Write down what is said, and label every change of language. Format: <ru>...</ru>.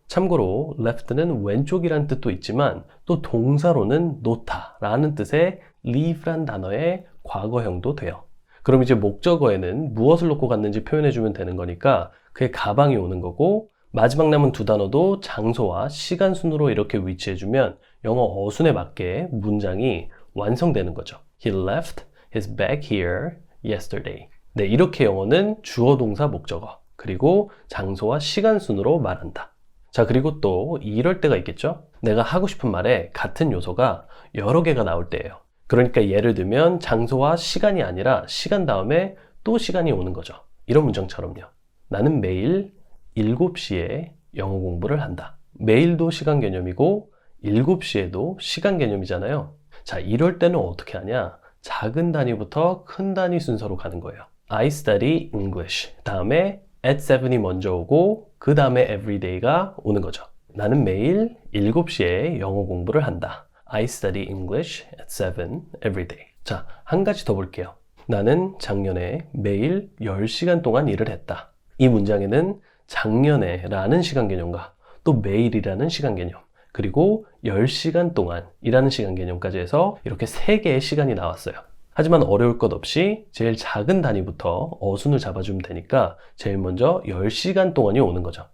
<ko>참고로 left는 왼쪽이라는 뜻도 있지만 또 동사로는 놓다라는 뜻의 leave란 단어의 과거형도 돼요. 그럼 이제 목적어에는 무엇을 놓고 갔는지 표현해주면 되는 거니까 그의 가방이 오는 거고 마지막 남은 두 단어도 장소와 시간 순으로 이렇게 위치해주면 영어 어순에 맞게 문장이 완성되는 거죠.</ko> <en>He left his bag here yesterday.</en> <ko>네, 이렇게 영어는 주어, 동사, 목적어 그리고 장소와 시간 순으로 말한다. 자, 그리고 또 이럴 때가 있겠죠? 내가 하고 싶은 말에 같은 요소가 여러 개가 나올 때예요. 그러니까 예를 들면 장소와 시간이 아니라 시간 다음에 또 시간이 오는 거죠. 이런 문장처럼요. 나는 매일 7시에 영어 공부를 한다. 매일도 시간 개념이고 7시에도 시간 개념이잖아요. 자, 이럴 때는 어떻게 하냐? 작은 단위부터 큰 단위 순서로 가는 거예요.</ko> <en>I study English.</en> <ko>다음에 at 7이 먼저 오고 그 다음에 everyday가 오는 거죠. 나는 매일 7시에 영어 공부를 한다.</ko> <en>I study English at 7 every day.</en> <ko>자, 한 가지 더 볼게요. 나는 작년에 매일 10시간 동안 일을 했다. 이 문장에는 작년에 라는 시간 개념과 또 매일이라는 시간 개념 그리고 10시간 동안이라는 시간 개념까지 해서 이렇게 3개의 시간이 나왔어요. 하지만 어려울 것 없이 제일 작은 단위부터 어순을 잡아주면 되니까 제일 먼저 10시간 동안이 오는 거죠.</ko>